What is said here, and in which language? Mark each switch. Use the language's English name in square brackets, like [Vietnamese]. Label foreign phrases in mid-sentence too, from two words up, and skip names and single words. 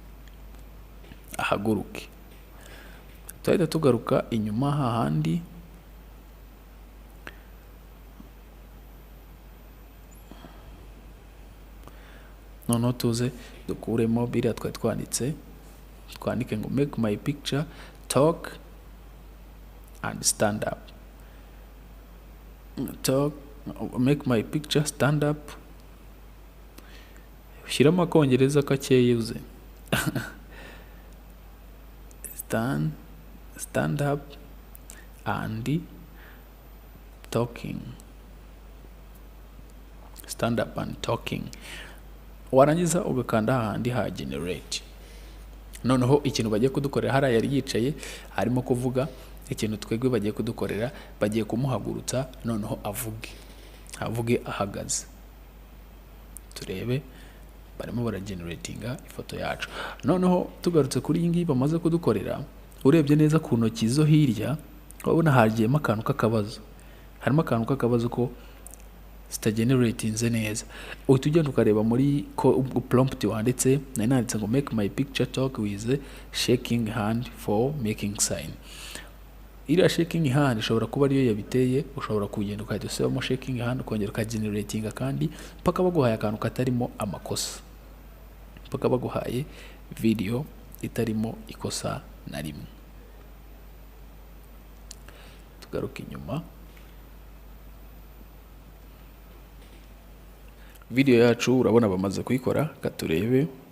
[Kinyarwanda] Tuhita tugaruka inyuma hahandi, noneho tuze dukuremo biriya twari twanditse, twandike ngo [English] make my picture talk and stand up. Make my picture stand up. [Kinyarwanda] Shyiramo akongereza kakeye uze. [English] stand up and talking. Stand up and talking. [Kinyarwanda] Warangiza ugakanda hahandi ha generate. Noneho ikintu bagiye kudukorera, hariya yari yicaye harimo kuvuga, ikintu twebwe bagiye kudukorera, bagiye kumuhagurutsa noneho avuge ahagaze. Turebe barimo barageneratinga ifoto yacu. Noneho tugarutse kuri iyi ngiyi bamaze kudukorera, urebye neza ku ntoki zo hirya urabona hagiyemo akantu k'akabazo. Harimo akantu k'akabazo ko zitageneratinze neza. Uhita ugenda ukareba muri prompt wanditse, nanditse ngo [English] make my picture talk with shaking hand for making sign. [Kinyarwanda] Iriya [English] shaking hand [Kinyarwanda] ishobora kuba ariyo yabiteye, ushobora kugenda ukahita usubiramo [English] shaking hand [Kinyarwanda] ukongera ukageneratinga kandi paka baguhaye akantu katarimo amakosa, paka baguhaye video itarimo ikosa na rimwe. Tugaruka inyuma, video yacu urabona bamaze kuyikora, katurebe.